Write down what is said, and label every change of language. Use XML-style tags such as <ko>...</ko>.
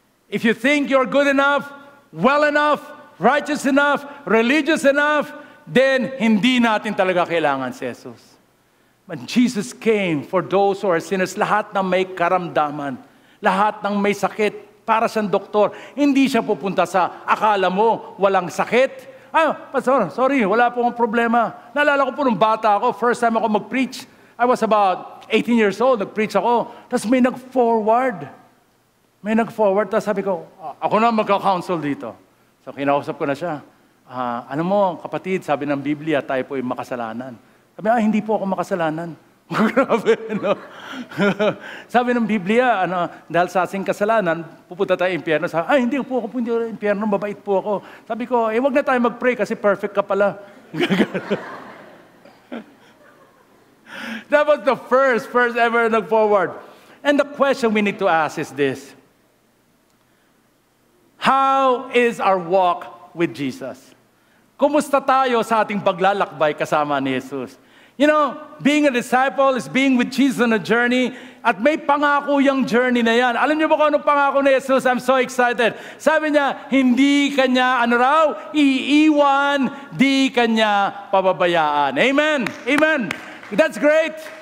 <en>If you think you're good enough, well enough, righteous enough, religious enough, then</en> <tl>hindi natin talaga kailangan si Jesus.</tl> <en>But Jesus came for those who are sinners,</en> <tl>lahat ng may karamdaman, lahat ng may sakit. Para siyang doktor, hindi siya pupunta sa akala mo walang sakit. Pastor, sorry, wala po akong problema. Naalala ko po nung bata ako, first time ako mag-preach.</tl> <en>I was about 18 years old,</en> <tl>nag-preach ako. Tapos may nag-forward. Tapos sabi ko, ako na magka-counsel dito. So kinausap ko na siya. Ano mo, kapatid, sabi ng Biblia, tayo po ay makasalanan. Sabi, hindi po ako makasalanan. Grabe, no? Sabi ng Biblia, dahil sa ating kasalanan, pupunta tayo impyerno. Sabi, hindi po ako punta impyerno, mabait po ako. Sabi ko, wag na tayo mag-pray kasi perfect ka pala.</tl> <en>That was the first ever</en> <tl>nag-forward.</tl> <en>And the question we need to ask is this: how is our walk with Jesus?</en> <tl>Kumusta tayo sa ating paglalakbay kasama ni Jesus?</tl> <en>You know, being a disciple is being with Jesus on a journey,</en> <tl>at may pangako yung journey na yan. Alam niyo ba kung anong pangako ni Jesus?</tl> <en>I'm so excited.</en> <tl>Sabi niya, hindi kanya, iiwan, di kanya pababayaan. Amen. Amen.</tl> <en>That's great.</en>